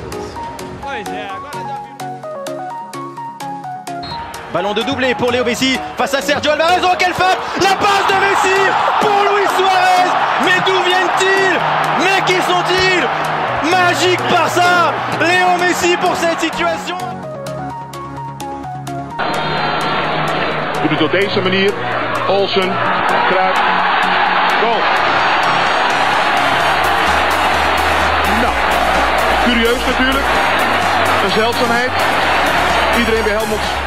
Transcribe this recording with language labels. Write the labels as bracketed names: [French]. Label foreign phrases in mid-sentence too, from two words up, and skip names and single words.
[Portuguese] Pois é, agora já viu. [French] Ballon de doublé pour Léo Messi face à Sergio Alvarez. Oh, quelle faute! La passe de Messi pour Luis Suarez. Mais d'où viennent-ils? Mais qui sont-ils? Magique par ça, Léo Messi pour cette situation. [Dutch] Doet het op deze manier. Olsen, Kruijff, goal. Curieus natuurlijk, een zeldzaamheid. Iedereen bij Helmond.